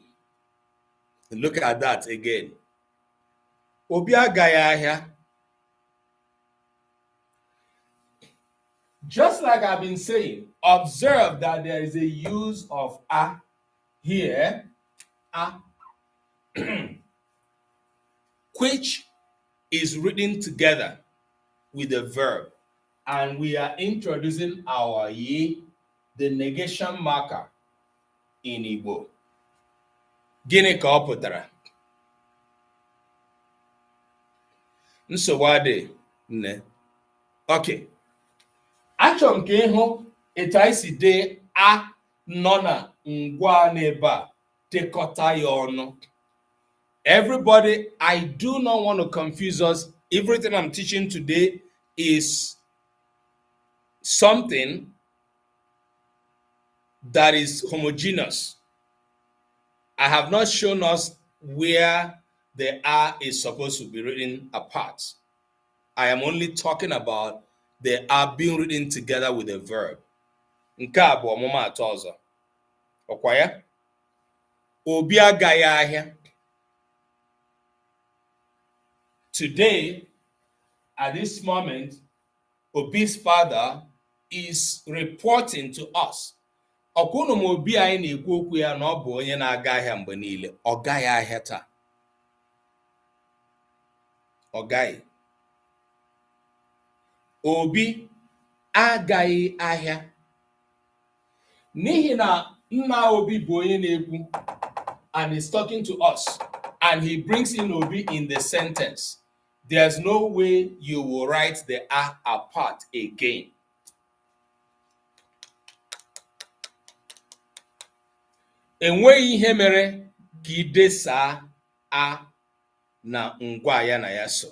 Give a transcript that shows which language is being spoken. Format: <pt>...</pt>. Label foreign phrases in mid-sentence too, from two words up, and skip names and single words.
<en>Look at that again.</en> <ig>Obi agaghị ahịa.</ig> <en>Just like I've been saying, observe that there is a use of a here, a, which is written together with the verb. And we are introducing our ye, the negation marker in Igbo.</en> <ig>Gịnị ka ọ pụtara? Nsogbu adị, nne.</ig> <en>Okay.</en> <ig>Achọrọ m ka ịhụ etu anyị si dee a nọ na ngwa n'ebe a dekọta ya ọnụ.</ig> <en>Everybody, I do not want to confuse us. Everything I'm teaching today is something that is homogeneous. I have not shown us where the R is supposed to be written apart. I am only talking about the R being written together with a verb.</en> <ig>Nke a bụ ọmụmaatụ ọzọ. Ọkwa ya? Obi agaghị ahịa.</ig> <en>Today, at this moment, Obi's father is reporting to us.</en> <ig>Ọkwụnụ m Obi anyị na-ekwu okwu ya na ọ bụ onye na-aga ahịa mgbe niile. Ọ gaghị ahịa taa. Ọ gaghị. Obi agaghị ahịa. N'ihi na nna Obi bụ onye na-ekwu</ig> <en>and he's talking to us and he brings in Obi in the sentence. There's no way you will write the a apart again.</en> <ig>Enweghị ihe mere ka idesa a na ngwa ya na ya so.</ig>